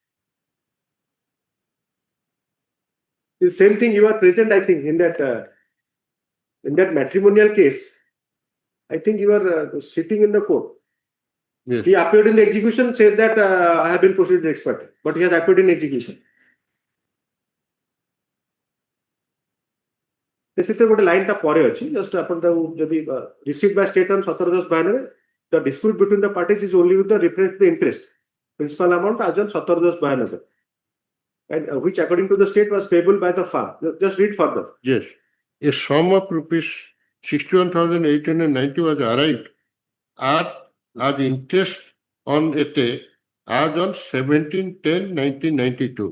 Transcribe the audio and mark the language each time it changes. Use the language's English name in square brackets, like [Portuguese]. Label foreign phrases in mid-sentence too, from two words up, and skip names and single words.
[English] The same thing you are present, I think, in that matrimonial case. I think you are sitting in the court. Yes. He appeared in the execution, says that I have been proceeded expert, but he has appeared in execution. [Odia] ସେଥିରେ ଗୋଟେ ଲାଇନ୍ ତା ପରେ ଅଛି ଜଷ୍ଟ ଆପଣ ତାକୁ ଯଦି [English] received by state on 17/10 the dispute between the parties is only with the reference to the interest principal amount as on 17/10 and which according to the state was payable by the farm. Just read further. Yes. A sum of rupees 61,890 was arrived as interest on it as on 17/10/1992.